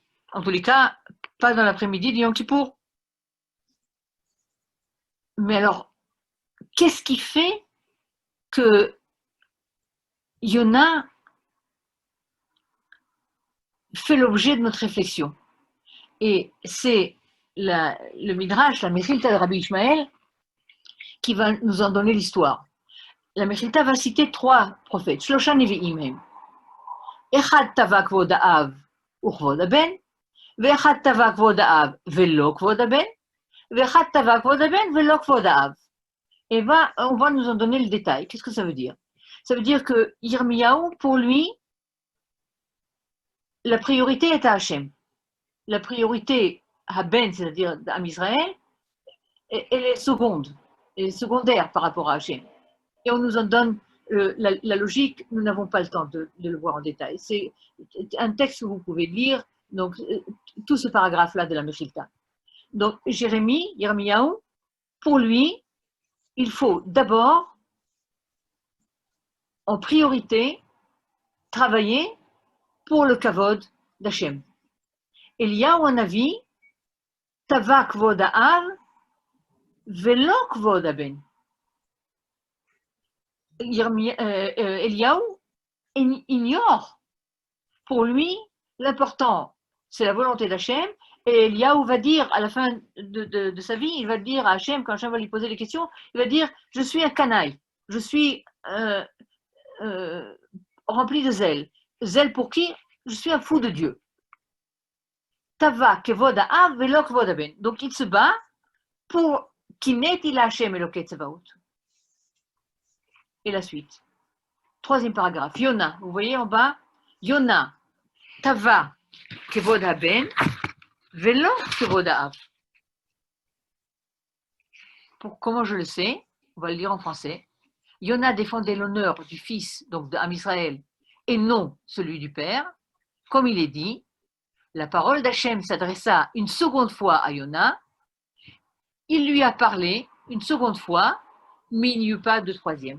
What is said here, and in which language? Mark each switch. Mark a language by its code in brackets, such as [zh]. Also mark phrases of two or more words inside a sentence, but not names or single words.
[fr] En tous les cas, pas dans l'après-midi du Yom Kippour. Mais alors, qu'est-ce qui fait que Yona fait l'objet de notre réflexion? Et c'est le Midrash, la Mechilta de Rabbi Ishmael, qui va nous en donner l'histoire. La Mechilta va citer 3 prophètes, [he] שלושה נביאים הם. אחד תבע כבוד האב וכבוד הבן, ואחד תבע כבוד האב ולא כבוד הבן, ואחד תבע כבוד הבן ולא כבוד האב. [fr] Et on va nous en donner le détail. Qu'est-ce que ça veut dire? Ça veut dire que Yirmiyahu, pour lui, la priorité est à Hachem. La priorité à Ben, c'est-à-dire à Israël, elle est seconde, elle est secondaire par rapport à Hachem. Et on nous en donne la logique, nous n'avons pas le temps de le voir en détail. C'est un texte que vous pouvez lire, donc tout ce paragraphe-là de la Mechilta. Donc Jérémie, Yirmiyahu, pour lui, il faut d'abord, en priorité, travailler pour le kavod d'Hachem. [he] אליהו הנביא, תבע כבוד האב, ולא כבוד הבן. [fr] Eliyahu ignore, pour lui, l'important, c'est la volonté d'Hachem, et Eliyahu va dire, à la fin de sa vie, il va dire à Hachem, quand Hachem va lui poser des questions, il va dire, je suis un canaille, je suis rempli de zèle. Zèle pour qui? Je suis un fou de Dieu. [he] תבע כבוד האב ולא כבוד הבן. [fr] Donc il se bat pour [he] קנאתי לה' אלוקי צבאות. [fr] Et la suite. 3e paragraphe. Yona, vous voyez en bas, Yona, [he] תבע כבוד הבן ולא כבוד האב. [fr] Comment je le sais? On va le lire en français. Yona défendait l'honneur du fils, donc d'Am Israël, et non celui du Père, comme il est dit, la parole d'Hachem s'adressa une seconde fois à Yona, il lui a parlé une seconde fois, mais il n'y eut pas de troisième.